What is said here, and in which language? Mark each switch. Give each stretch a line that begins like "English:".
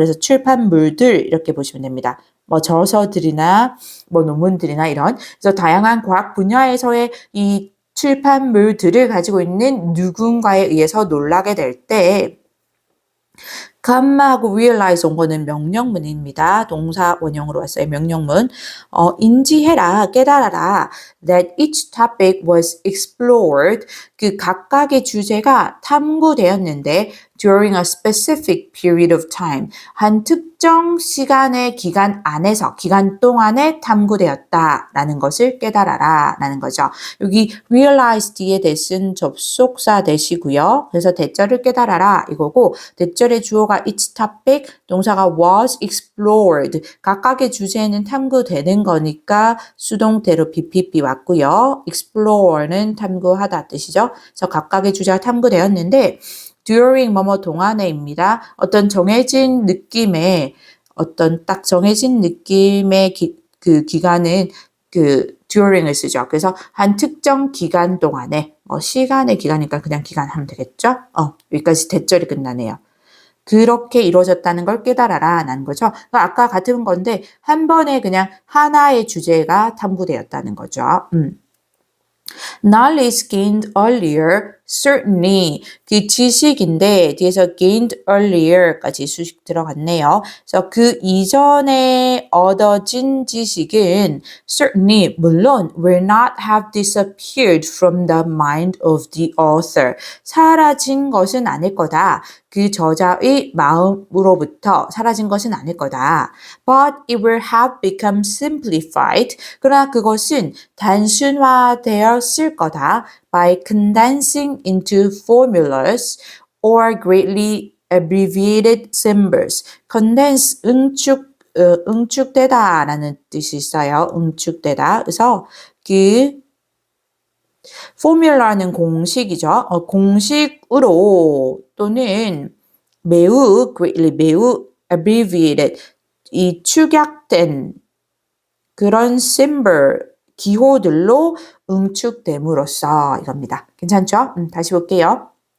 Korean: 그래서 출판물들 이렇게 보시면 됩니다. 뭐 저서들이나 뭐 논문들이나 이런. 그래서 다양한 과학 분야에서의 이 출판물들을 가지고 있는 누군가에 의해서 놀라게 될 때 com마하고 realize 온 거는 명령문입니다. 동사 원형으로 왔어요. 명령문. 인지해라, 깨달아라.
English: That each topic was explored.
Korean: 그 각각의 주제가 탐구되었는데
English: during a specific period of time.
Korean: 한 특정 시간의 기간 안에서, 기간 동안에 탐구되었다라는 것을 깨달아라 라는 거죠. 여기 realize 뒤에 대신 접속사 대시고요. 그래서 대절을 깨달아라 이거고 대절의 주어가 each topic, 동사가 was explored. 각각의 주제는 탐구되는 거니까 수동태로 BPP 왔고요. explore는 탐구하다 뜻이죠. 그래서 각각의 주제가 탐구되었는데 during 뭐뭐 동안에입니다. 어떤 정해진 느낌의 딱 정해진 느낌의 그 기간은 during을 쓰죠. 그래서 한 특정 기간 동안에 시간의 기간이니까 그냥 기간 하면 되겠죠. 여기까지 대절이 끝나네요. 그렇게 이루어졌다는 걸 깨달아라 라는 거죠. 그러니까 아까 같은 건데 한 번에 그냥 하나의 주제가 탐구되었다는 거죠.
English: Knowledge gained earlier, certainly.
Korean: 그 지식인데 뒤에서
English: gained earlier
Korean: 까지 수식 들어갔네요. 그래서 그 이전에 얻어진 지식은
English: certainly,
Korean: 물론
English: will not have disappeared from the mind of the author.
Korean: 사라진 것은 아닐 거다. 그 저자의 마음으로부터 사라진 것은 아닐 거다.
English: But it will have become simplified.
Korean: 그러나 그것은 단순화되었을 거다.
English: By condensing into formulas or greatly abbreviated symbols.
Korean: condense, 응축되다 라는 뜻이 있어요. 응축되다. 그래서 포뮬라는 공식이죠. 공식으로 또는 매우 greatly, 매우 abbreviated, 이 축약된 그런 symbol, 기호들로 응축됨으로써 이겁니다. 괜찮죠? 다시 볼게요.